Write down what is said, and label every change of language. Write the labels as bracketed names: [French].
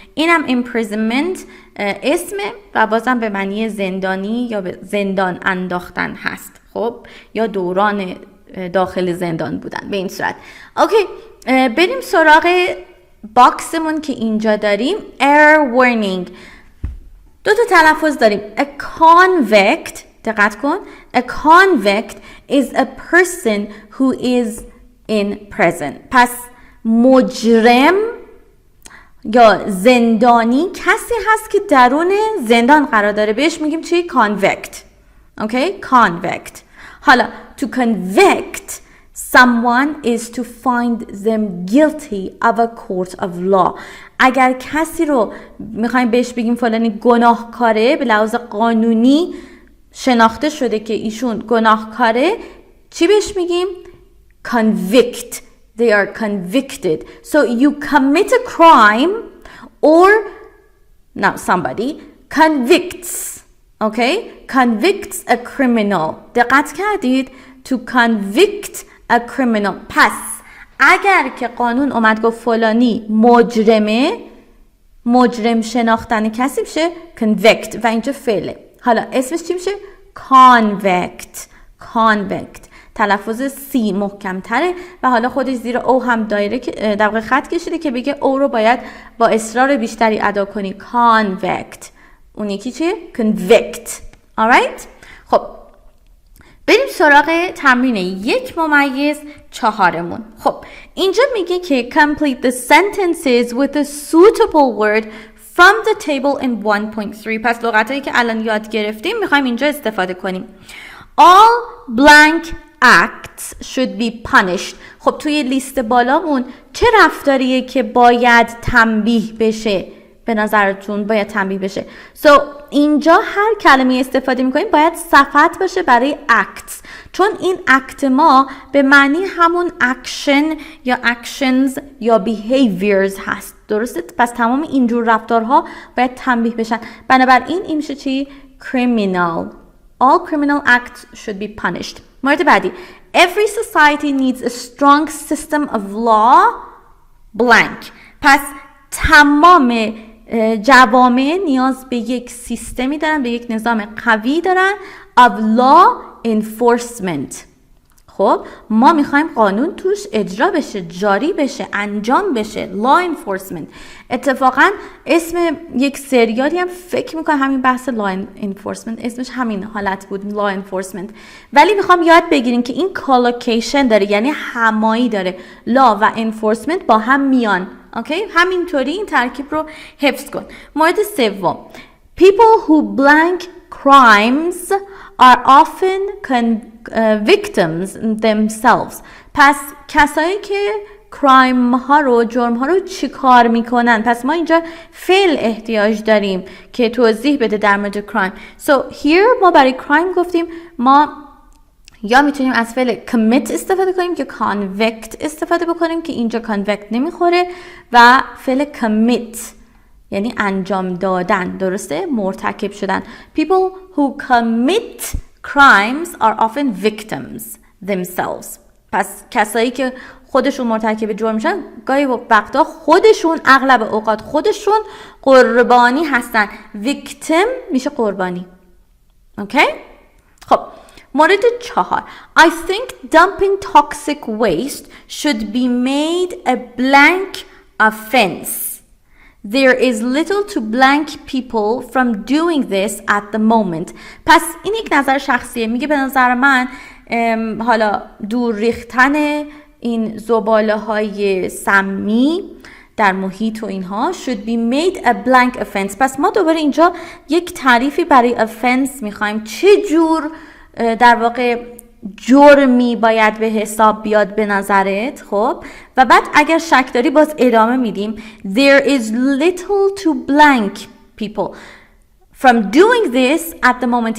[Persian] اینم imprisonment اسمه و بازم به معنی زندانی یا به زندان انداختن هست. خب یا دوران داخل زندان بودن به این صورت. اوکی بریم سراغ باکسمون که اینجا داریم. [English] error warning. [Persian] دو تا تلفظ داریم. [English] a convict، [Persian] دقت کن، [English] a convict is a person who is in prison. [Persian] پس مجرم یا زندانی کسی هست که درون زندان قرار داره، بهش میگیم چی؟ convict. اوکی convict. حالا [English] to convict someone is to find them guilty of a court of law. [Persian] اگر کسی رو میخوایم بهش بگیم فلانی گناهکاره، به لحاظ قانونی شناخته شده که ایشون گناهکاره، چی بهش میگیم؟ convict. [English] They are convicted. So you commit a crime or now somebody convicts. Okay? Convicts a criminal. [Persian] دقت کردید؟ [English] To convict a criminal. [Persian] پس اگر که قانون اومد گفت فلانی مجرمه، مجرم شناختن کسی میشه convict و اینجا فعله. حالا اسمش چی میشه؟ convict. convict تلفظ سی محکم تره و حالا خودش زیر او هم دایره که در واقع خط کشیده که بگه او رو باید با اصرار بیشتری ادا کنی. convict. اون یکی چیه؟ convict. [English] alright؟ [Persian] خب بریم سراغ تمرین 1+4. خب اینجا میگه که [English] complete the sentences with a suitable word from the table in 1.3. [Persian] پس لغتایی که الان یاد گرفتیم میخوایم اینجا استفاده کنیم. [English] All blank acts should be punished. [Persian] خب توی لیست بالامون چه رفتاریه که باید تنبیه بشه؟ به نظرتون باید تنبیه بشه. So اینجا هر کلمه استفاده میکنیم باید صفت باشه برای acts، چون این act ما به معنی همون action یا actions یا behaviors هست. درسته؟ پس تمام اینجور رفتارها باید تنبیه بشن. بنابراین این میشه چی؟ criminal. [English] All criminal acts should be punished. مورد بعدی. Every society needs a strong system of law blank. [Persian] پس تمام جوامع نیاز به یک سیستمی دارن، به یک نظام قوی دارن [English] of law enforcement. [Persian] خب ما میخوایم قانون توش اجرا بشه، جاری بشه، انجام بشه. law enforcement. اتفاقا اسم یک سریالی هم فکر میکنم همین بحث law enforcement اسمش همین حالت بود، law enforcement. ولی میخوام یاد بگیریم که این collocation داره، یعنی همایی داره. law و enforcement با هم میان. اوکی؟ همینطوری این ترکیب رو حفظ کن. مورد سوم، people who blank crimes are often victims themselves. پس کسایی که کرایم ها رو، جرم ها رو چی کار میکنن؟ پس ما اینجا فعل احتیاج داریم که توضیح بده در مورد کرایم. [English] So here [Persian] ما برای کرایم گفتیم ما یا میتونیم از فعل commit استفاده کنیم که convict استفاده بکنیم که اینجا convict نمیخوره، و فعل commit یعنی انجام دادن، درسته؟ مرتکب شدن. [English] People who commit crimes are often victims themselves. [Persian] پس کسایی که خودشون مرتکب جرم میشن گاهی وقتا خودشون، اغلب اوقات خودشون قربانی هستن. victim میشه قربانی. اوکی؟ خب مورد 4. [English] I think dumping toxic waste should be made a blank offense. There is little to blank people from doing this at the moment. [Persian] پس این یک نظر شخصیه. میگه به نظر من حالا دور ریختن این زباله های سمی در محیط و اینها [English] should be made a blank offense. [Persian] پس ما دوباره اینجا یک تعریفی برای offense میخوایم. چه جور در واقع جرمی باید به حساب بیاد به نظرت؟ خب و بعد اگر شک داری باز ادامه میدیم. [English] There is little to blank people from doing this at the moment.